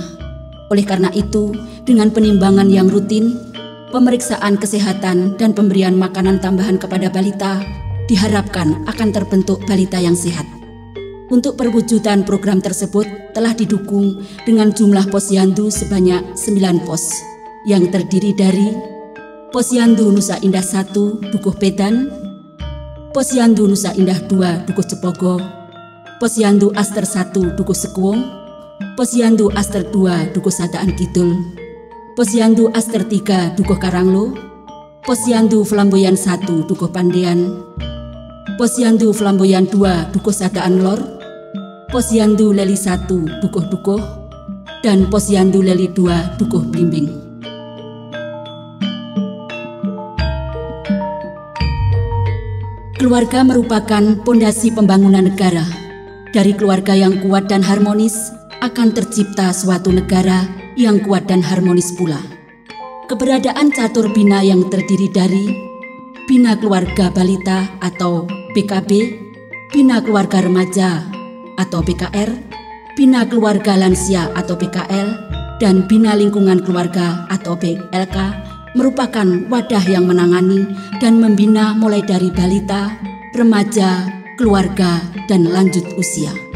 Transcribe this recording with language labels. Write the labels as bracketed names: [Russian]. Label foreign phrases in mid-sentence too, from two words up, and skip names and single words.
[Indonesian] Oleh karena itu, dengan penimbangan yang rutin, pemeriksaan kesehatan dan pemberian makanan tambahan kepada balita diharapkan akan terbentuk balita yang sehat. Untuk perwujudan program tersebut telah didukung dengan jumlah posyandu sebanyak 9 pos yang terdiri dari Posyandu Nusa Indah 1 Dukuh Pedan, Posyandu Nusa Indah 2 Dukuh Cepogo, Posyandu Aster 1 Dukuh Sekuwung, Posyandu Aster 2 Dukuh Sadaan Kidul, Posyandu Aster 3 Dukuh Karanglo, Posyandu Flamboyan 1 Dukuh Pandean, Posyandu Flamboyan 2 Dukuh Sadaan Lor, Posyandu Leli 1 Dukuh-Dukuh, dan Posyandu Leli 2 Dukuh Blimbing. Keluarga merupakan pondasi pembangunan negara. Dari keluarga yang kuat dan harmonis akan tercipta suatu negara yang kuat dan harmonis pula. Keberadaan catur bina yang terdiri dari Bina Keluarga Balita atau BKB, Bina Keluarga Remaja atau BKR, Bina Keluarga Lansia atau BKL, dan Bina Lingkungan Keluarga atau BLK merupakan wadah yang menangani dan membina mulai dari balita, remaja, keluarga, dan lanjut usia.